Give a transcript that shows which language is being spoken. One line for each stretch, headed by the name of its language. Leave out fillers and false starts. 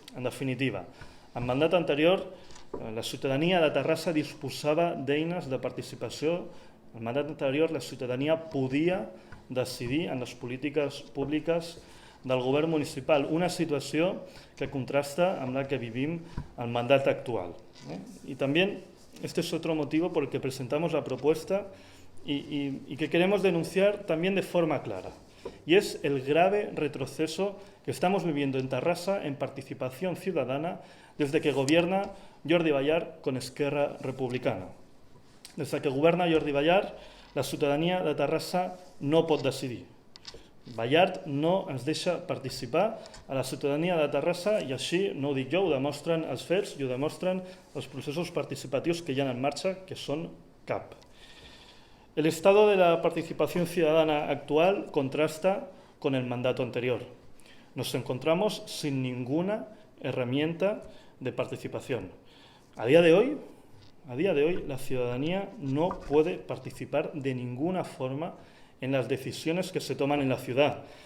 Catalan: En definitiva, en mandat anterior, la ciutadania de Terrassa disposava d'eines de participació. En mandat anterior, la ciutadania podia decidir en les polítiques públiques del govern municipal, una situació que contrasta amb la que vivim al mandat actual.
Spanish: Y también este es otro motivo por el que presentamos la propuesta y que queremos denunciar también de forma clara. Y es el grave retroceso que estamos viviendo en Terrassa en participación ciudadana desde que gobierna Jordi Ballart con Esquerra Republicana.
Catalan: Desde que governa Jordi Ballart, la ciutadania de Terrassa no pot decidir. Ballart no ens deixa participar a la ciutadania de Terrassa i així, no ho dic jo, ho demostren els fets i ho demostren els processos participatius que hi ha en marxa, que són cap.
Spanish: El estado de la participación ciudadana actual contrasta con el mandato anterior. Nos encontramos sin ninguna herramienta de participación. A día de hoy, la ciudadanía no puede participar de ninguna forma en las decisiones que se toman en la ciudad.